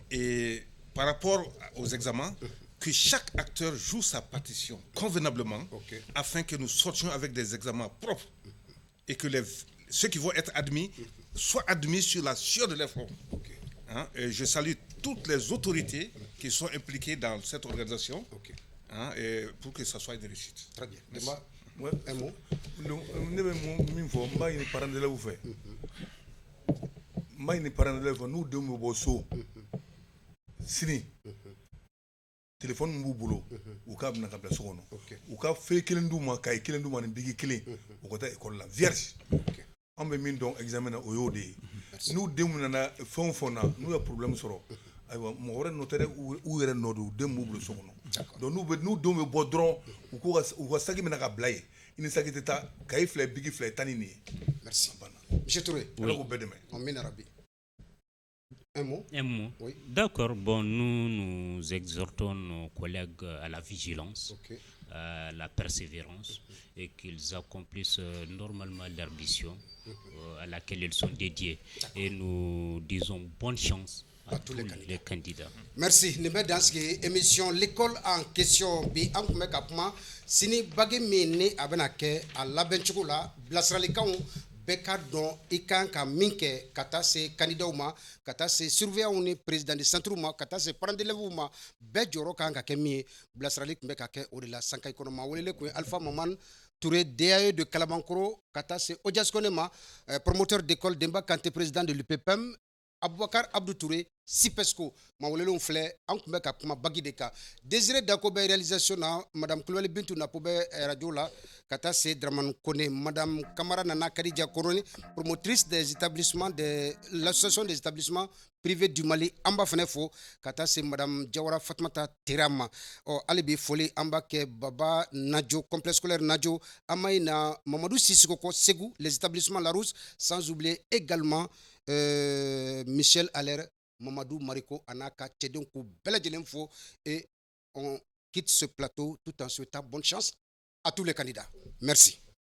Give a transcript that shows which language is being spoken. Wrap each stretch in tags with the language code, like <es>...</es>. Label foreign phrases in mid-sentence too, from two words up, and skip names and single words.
<fr>Et par rapport aux examens, que chaque acteur joue sa partition convenablement afin que nous sortions avec des examens propres et que ceux qui vont être admis soient admis sur la sueur de l'effort. Hein, et je salue toutes les autorités qui sont impliquées dans cette organisation hein, et pour que ça soit une réussite. Très bien. Ouais. Un mot.</fr> <bm>Ne bɛ min fɔ n b'a ɲini</bm> <fr>parents d'élèves</fr> <bm>fɛ n b'a ɲini</bm> <fr>parents d'élèves</fr> <bm>fɛ n'u denw bɛ bɔ so sini téléphone min b'u bolo u k'a minɛ ka bila so kɔnɔ u ka feuille kelen d'u ma kaye kelen d'u ma ni bigi kelen u ka taa école la vierge an bɛ min dɔn examen na o y'o de ye n'u denw nana fɛn o fɛn na n'u ye problème sɔrɔ ayiwa mɔgɔ wɛrɛ nɔ tɛ dɛ u yɛrɛ nɔ don u den b'u bolo so kɔnɔ donc n'u denw bɛ bɔ dɔrɔn u ka saki minɛ ka bila yen i ni saki tɛ taa kaye filɛ bigi filɛ tan ni nin ye.</bm> <fr>Merci. Monsieur Touré.</fr> <bm>Ala k'u bɛɛ dɛmɛ.</bm> <fr>En arabe. Un mot. Un mot. Oui. D'accord. Bon, nous exhortons nos collègues à la vigilance, à la persévérance et qu'ils accomplissent normalement leur mission à laquelle ils sont dédiés. Et nous disons bonne chance à tous les candidats. Merci. Nous dans cette émission l'école en question</fr> <bm>bi an kun bɛ ka kuma sini bagi min ni a bɛna kɛ a labɛncogo la bilasiralikanw bɛɛ ka dɔn i kan ka min kɛ ka taa se candidatw ma ka taa se surveillanw ni</bm> <fr>président de centre</fr> <bm>ma ka taa se</bm> <fr>parents d'élèves</fr> <bm>ma bɛɛ jɔyɔrɔ kan ka kɛ min ye bilasirali kun bɛ ka kɛ o de la Sankayi kɔnɔ maa welele kun ye Alpha Maman Touré DAE de Kalabankoro ka taa se Odias Kone ma</bm> <fr>promoteur d'école</fr> <bm>Demba Kanté</bm> <fr>président de l'UPPM</fr> <bm>Aboubakar Abdou Touré Sipesco mawelelenw filɛ an kun bɛ ka kuma bagi de kan Désiré Dako bɛ réalisation na madame Kulibali Bintu Napo bɛ radio la ka taa se Dramane Kone madame Kamara Nana Kadija Koroni</bm> <fr>promotrice des établissements de l'association des établissements privés du Mali</fr> <bm>an b'a fɛnɛ fo ka taa se madame Jawara Fatumata Terama hali bi foli an b'a kɛ Baba Najo complexe scolaire Najo an ma ɲina Mamadou Sissoko Kɔ Segu</bm> <fr>les établissements Larousse sans oublier également Michel Aller, Mamadou Mariko, Anaka, Tchedon, belle fo et on quitte ce plateau tout en souhaitant bonne chance à tous les candidats. Merci.</fr>